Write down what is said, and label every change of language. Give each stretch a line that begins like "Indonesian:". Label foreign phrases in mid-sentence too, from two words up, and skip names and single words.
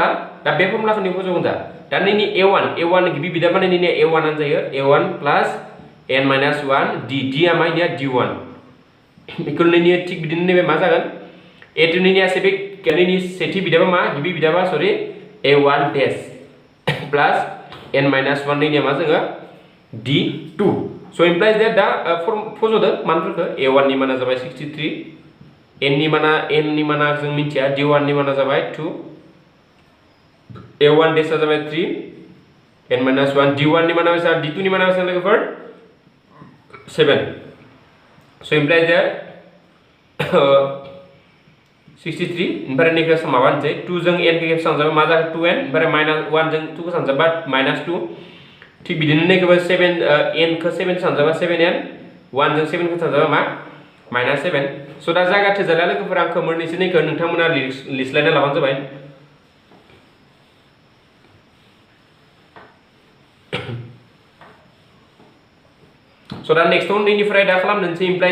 Bodo: दा बे फर्मुलाखौ नि फज'गोन दा नैनि a1 गिबि बिदा माने नैनि a1 आनो जायो a1
English: plus n minus
Bodo: 1 d d आ माइनिया d1 इक्वल नैनि थिक बिदिनो नैबे मा जागोन a2 नैनि सेबे नैनि सेथि बिदाबा मा गिबि बिदाबा सरि a1 डैश प्लस n माइनास 1 नैनिया मा जोङो d2
English: so implies that
Bodo: दा फज'दो मानफोरखौ a1 नि माना जाबाय 63 n नि माना जों मिथिया d1 नि माना जाबाय 2 a1 डैश जाबाय 3 n माइनास 1 d1 नि माना बेसेबां d2 नि माना बेसेबां लोगोफोर 7
English: so implies that
Bodo: 63 ओमफ्राय नेक्स्ट माबा होनसै 2 जों n खौ खेबसे सानजाबा मा जागोन 2n ओमफ्राय माइनास 1 जों 2 खौ सानजाबा माइनास 2 थिक बिदिनो नेक्स्ट 7 n खौ 7 सानजाबा 7n 1 जों 7 खौ सानजाबा मा माइनास 7 so दा जायगा थोजाला लोगोफोर आं मोननैसो नैखौ नोंथांमोना लिरस्लायना लाबानो जाबाय so दा
English: next one
Bodo: नैनिफ्राय दा खालामनोसै इमप्लाइ